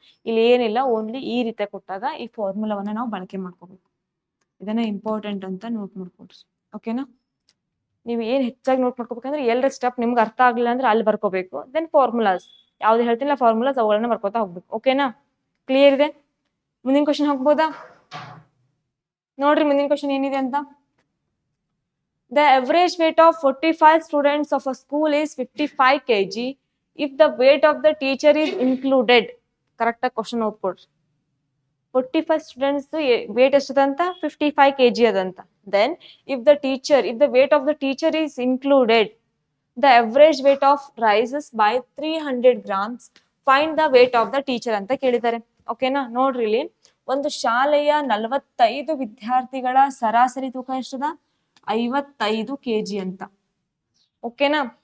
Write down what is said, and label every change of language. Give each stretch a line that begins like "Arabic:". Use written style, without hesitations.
Kannada: ಇಲ್ಲಿ ಏನಿಲ್ಲ, ಓನ್ಲಿ ಈ ರೀತಿ ಕೊಟ್ಟಾಗ ಈ ಫಾರ್ಮುಲಾವನ್ನ ನಾವು ಬಳಕೆ ಮಾಡ್ಕೋಬೇಕು. ಇದನ್ನ ಇಂಪಾರ್ಟೆಂಟ್ ಅಂತ ನೋಟ್ ಮಾಡ್ಕೊಡ್ರಿ. ಓಕೆನಾ? ನೀವು ಏನ್ ಹೆಚ್ಚಾಗಿ ನೋಟ್ ಮಾಡ್ಕೋಬೇಕಂದ್ರೆ ಎಲ್ಲರ ಸ್ಟೆಪ್ ನಿಮ್ಗೆ ಅರ್ಥ ಆಗ್ಲಿಲ್ಲ ಅಂದ್ರೆ ಅಲ್ಲಿ ಬರ್ಕೋಬೇಕು. ದೆನ್ ಫಾರ್ಮುಲಾಸ್ ಯಾವ್ದು ಹೇಳ್ತಿಲ್ಲ, ಫಾರ್ಮುಲಾಸ್ ಅವುಗಳನ್ನ ಬರ್ಕೋತಾ ಹೋಗ್ಬೇಕು. ಓಕೆನಾ? ಕ್ಲಿಯರ್ ಇದೆ. ಮುಂದಿನ ಕ್ವಶನ್ ಹೋಗ್ಬೋದಾ ನೋಡ್ರಿ. ಮುಂದಿನ ಕ್ವಶನ್ ಏನಿದೆ ಅಂತ,
English: the average weight of 45 students of a school is 55 kg if the weight of the teacher is included.
Kannada: Correct ಆಗಿ ಕ್ವಶನ್ ಓದ್ಕೊಡ್ರಿ. 45 ಸ್ಟೂಡೆಂಟ್ಸ್ ವೇಟ್ ಎಷ್ಟದಂತ, 55 kg ಅದಂತ.
English: then if the weight of the teacher is included, the average weight of rises
Kannada: by 300 grams. Find the weight of the teacher ಅಂತ ಕೇಳಿದ್ದಾರೆ. ಓಕೆನಾ? ನೋಡ್ರಿ, ಇಲ್ಲಿ ಒಂದು ಶಾಲೆಯ 45 ವಿದ್ಯಾರ್ಥಿಗಳ ಸರಾಸರಿ ತೂಕ ಎಷ್ಟದ, 55 kg ಅಂತ. ಓಕೆನಾ?